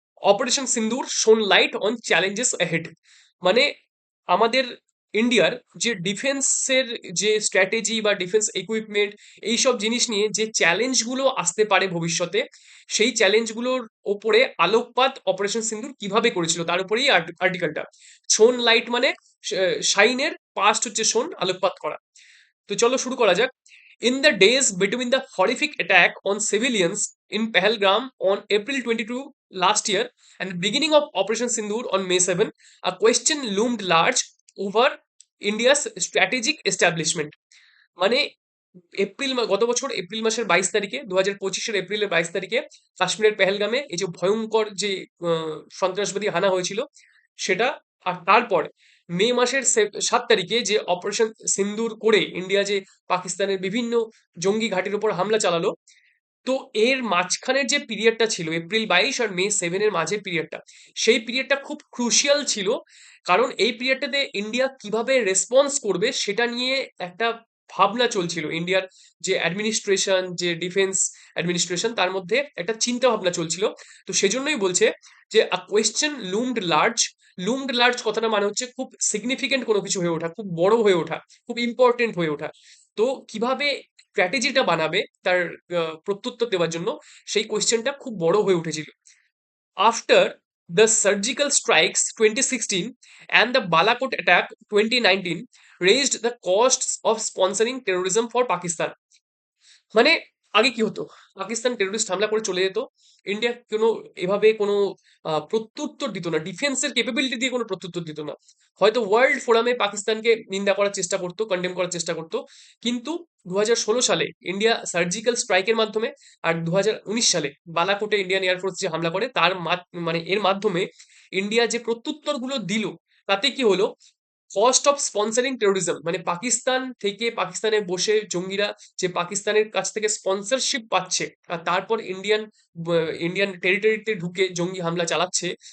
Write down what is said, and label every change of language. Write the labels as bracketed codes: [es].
[en] Operation Sindoor shone light on challenges ahead. [bn] মানে আমাদের ইন্ডিয়ার যে ডিফেন্সের যে স্ট্র্যাটেজি বা ডিফেন্স ইকুইপমেন্ট, এইসব জিনিস নিয়ে যে চ্যালেঞ্জগুলো আসতে পারে ভবিষ্যতে, সেই চ্যালেঞ্জগুলোর ওপরে আলোকপাত অপারেশন সিন্দুর কিভাবে করেছিল তার উপরেই আর্টিকেলটা। শোন লাইট মানে শাইনের পাস্ট হচ্ছে শোন, আলোকপাত করা। তো চলো শুরু করা যাক। [en] In the days between the horrific attack on civilians in Pahalgam on April 22 last year and the beginning of Operation Sindoor on May 7, a question loomed large over India's strategic establishment. [bn] মানে গত বছর April মাসের 22 তারিখে, 2025-এর এপ্রিলের 22 তারিখে কাশ্মীরের পেহেলগামে এই যে ভয়ঙ্কর যে সন্ত্রাসবাদী হানা হয়েছিল সেটা। আর তারপর মে মাসের 7 তারিখে যে অপারেশন সিন্দুর করে ইন্ডিয়া যে পাকিস্তানের বিভিন্ন জঙ্গি ঘাঁটির উপর হামলা চালালো। তো এর মাঝখানের যে পিরিয়ডটা ছিল, এপ্রিল 22 আর মে 7-এর মাঝের পিরিয়ডটা, সেই পিরিয়ডটা খুব ক্রুশিয়াল ছিল। কারণ এই পিরিয়ডটাতে ইন্ডিয়া কিভাবে রেসপন্স করবে সেটা নিয়ে একটা ভাবনা চলছিল। ইন্ডিয়ার যে অ্যাডমিনিস্ট্রেশন, যে ডিফেন্স অ্যাডমিনিস্ট্রেশন, তার মধ্যে একটা চিন্তা ভাবনা চলছিল। তো সেজন্যই বলছে যে [en] A question loomed large. [bn] লুমড লার্জ কথাটা মানে হচ্ছে খুব সিগনিফিকেন্ট কোনো কিছু হয়ে ওঠা, খুব বড় হয়ে ওঠা, খুব ইম্পর্টেন্ট হয়ে ওঠা। তো কিভাবে স্ট্র্যাটেজিটা বানাবে তার প্রত্যুত্তর দেওয়ার জন্য, সেই কোয়েশ্চেনটা খুব বড় হয়ে উঠেছিল। [en] After the surgical strikes 2016 and the Balakot attack 2019 raised the costs of sponsoring terrorism for Pakistan. [bn] মানে আগে কি হতো, পাকিস্তান টেরোরিস্ট হামলা করে চলে যেত, ইন্ডিয়া কোনো এভাবে কোনো প্রত্যুত্তর দিত না, ডিফেন্সের ক্যাপাবিলিটি দিয়ে কোনো প্রত্যুত্তর দিত না। হয়তো ওয়ার্ল্ড ফোরামে পাকিস্তানকে নিন্দা করার চেষ্টা করতো, কন্ডেম করার চেষ্টা করতো, কিন্তু 2016 সালে ইন্ডিয়া সার্জিক্যাল স্ট্রাইকের মাধ্যমে, আর 2019 সালে বালাকোটে ইন্ডিয়ান এয়ারফোর্স যে হামলা করে তার মানে এর মাধ্যমে ইন্ডিয়া যে প্রত্যুত্তরগুলো দিল, তাতে কি হলো, কস্ট অফ স্পন্সরিং টেরোরিজম, মানে পাকিস্তান থেকে, পাকিস্তানে বসে জঙ্গিরা যে পাকিস্তানের কাছ থেকে স্পন্সরশিপ পাচ্ছে আর তারপর ইন্ডিয়ান টেরিটরিতে ঢুকে জঙ্গি হামলা চালাচ্ছে।